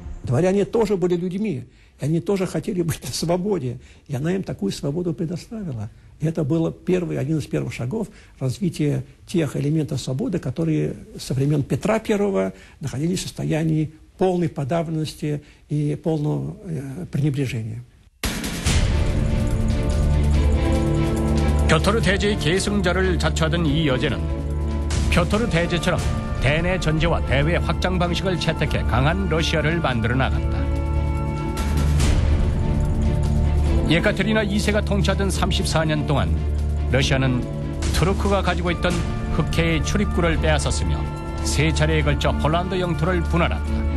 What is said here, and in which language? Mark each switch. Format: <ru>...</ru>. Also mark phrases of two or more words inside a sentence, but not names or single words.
<ru>Дворяне тоже были людьми, и они тоже хотели быть на свободе, и она им такую свободу предоставила. И это был один из первых шагов развития тех элементов свободы, которые со времен Петра I находились в состоянии полной подавленности и полного пренебрежения.</ru> <ko>표토르 대제의 계승자를 자처하던 이 여제는 표토르 대제처럼 대내 전제와 대외 확장 방식을 채택해 강한 러시아를 만들어 나갔다. 예카테리나 2세가 통치하던 34년 동안 러시아는 투르크가 가지고 있던 흑해의 출입구를 빼앗았으며 세 차례에 걸쳐 폴란드 영토를 분할한다.</ko>